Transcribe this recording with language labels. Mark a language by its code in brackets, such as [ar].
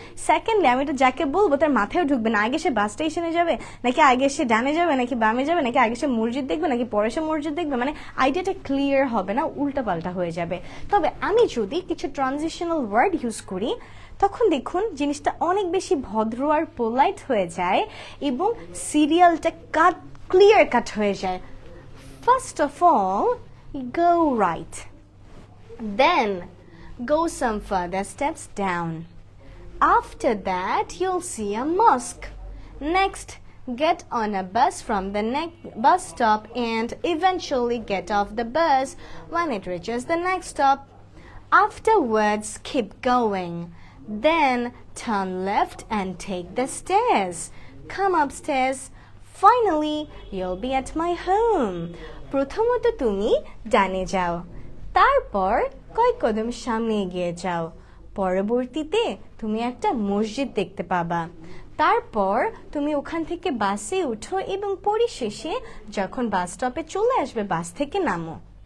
[bn] Secondly, আমি এটা যাকে বলবো তার মাথায় ঢুকবে না, আগে সে বাস স্টেশনে যাবে, নাকি আগে সে ডানে যাবে, নাকি বামে যাবে, নাকি আগে সে মসজিদ দেখবে, নাকি পরে সে মসজিদ দেখবে, মানে আইডিয়াটা ক্লিয়ার হবে না, উল্টাপাল্টা হয়ে যাবে। তবে আমি যদি কিছু ট্রানজিশনাল ওয়ার্ড ইউজ করি, তখন দেখুন জিনিসটা অনেক বেশি ভদ্র আর পোলাইট হয়ে যায় এবং সিরিয়ালটা ক্লিয়ার কাট হয়ে যায়। [en] First of all, go right. Then go some further steps down. After that, you'll see a mosque. Next, get on a bus from the bus stop and eventually get off the bus when it reaches the next stop. Afterwards, keep going. Then turn left and take the stairs. Come upstairs. Finally, you'll be at my home. [bn] প্রথমত তুমি ডানে যাও, তারপর কয়েক কদম সামনে এগিয়ে যাও। পরবর্তীতে তুমি একটা মসজিদ দেখতে পাবা। তারপর তুমি ওখান থেকে বাসে উঠো এবং পরিশেষে যখন বাস স্টপে চলে আসবে বাস থেকে নামো।